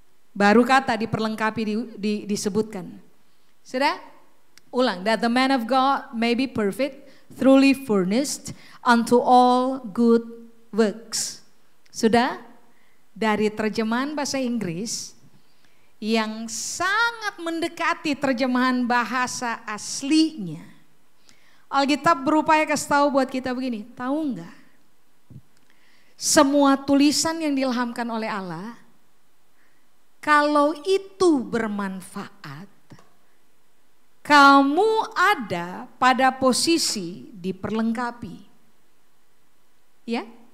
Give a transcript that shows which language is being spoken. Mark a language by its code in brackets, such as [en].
[id] Baru kata diperlengkapi disebutkan. Sudah? Ulang. [en] That the man of God may be perfect, truly furnished unto all good works. [id] Sudah? Dari terjemahan bahasa Inggris yang sangat mendekati terjemahan bahasa aslinya. Alkitab berupaya kasih tahu buat kita begini, tahu enggak? Semua tulisan yang diilhamkan oleh Allah, kalau itu bermanfaat, kamu ada pada posisi diperlengkapi. Ya?